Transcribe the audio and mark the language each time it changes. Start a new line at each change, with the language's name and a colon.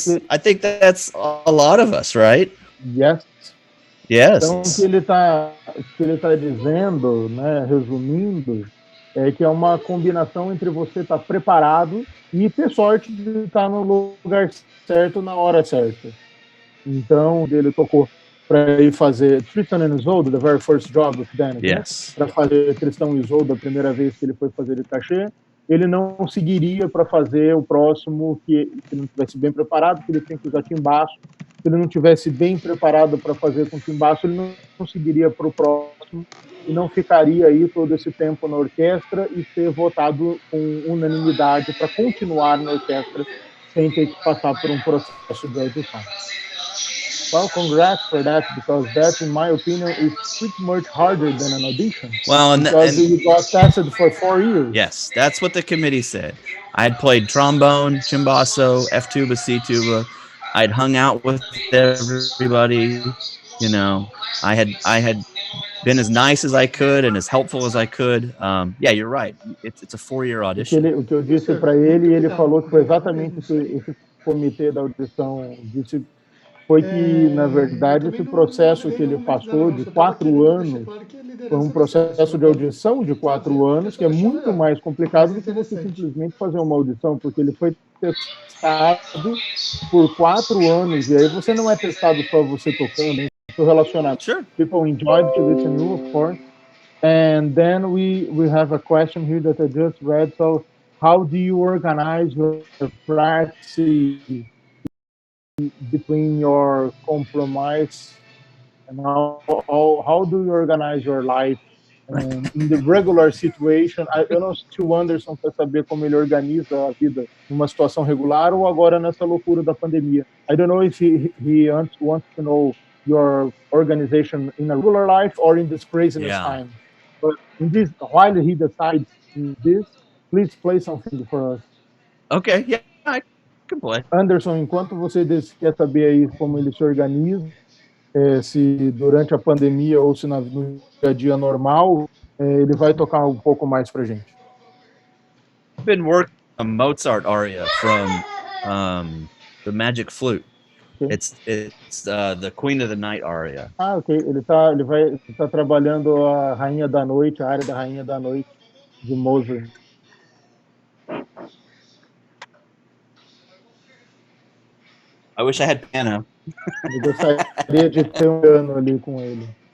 English: I think that's a lot of us, right? Yes. Yes.
Portuguese: Então, o que ele tá dizendo, né, resumindo, é que é uma combinação entre você estar preparado e ter sorte de estar no lugar certo na hora certa. Então, ele tocou para ir fazer Tristan and Isolde,
English: the very first job with Dennis, Yes.
Portuguese: Para fazer Tristão e Isolde a primeira vez que ele foi fazer o cachê. Ele não seguiria para fazer o próximo que não estivesse bem preparado, que ele tinha que usar timbaço. Se ele não estivesse bem preparado para fazer com timbaço, ele não seguiria para o próximo e não ficaria aí todo esse tempo na orquestra e ser votado com unanimidade para continuar na orquestra sem ter que passar por um processo de audição.
English: Well, congrats for that, because that, in my opinion, is pretty much harder than an audition. Well, because you got tested for 4 years. Yes, that's what the committee said. I had played trombone, cimbasso, F tuba, C tuba. I'd hung out with everybody. You know, I had been as nice as I could and as helpful as I could. Yeah, you're right. It's a 4-year audition.
Portuguese: O que eu disse para ele, ele falou que foi exatamente o que esse comitê da audição disse foi que, na verdade, esse processo que ele passou de 4 anos foi um processo de audição de 4 anos, que é muito mais complicado do que você simplesmente fazer uma audição, porque ele foi testado por 4 anos, e aí você não é testado só você tocando, hein? Seu relacionamento.
English: Sure. People enjoyed to listen to you, of course. And then we have a question here that I just read. So, how do you organize your practice between your compromise and how do you organize your life in the regular situation?
Portuguese: Eu não sei se o Anderson quer saber como ele organiza a vida numa situação regular ou agora nessa loucura da pandemia.
English: I don't know if he wants to know your organization in a regular life or in this craziness time. But in this, while he decides in this, please play something for us. Okay, yeah, I can play.
Portuguese: Anderson, enquanto você quer saber aí como ele se organiza, se durante a pandemia ou se no dia a dia normal, ele vai tocar um pouco mais pra gente.
English: I've been working on a Mozart aria from the Magic Flute. Okay. It's the Queen of the Night aria. Ah, ok.
Portuguese: Ele tá trabalhando a Rainha da Noite, a área da Rainha da Noite de Mozart.
English: I wish I had piano.
Portuguese: Eu gostaria de ter um piano ali com ele.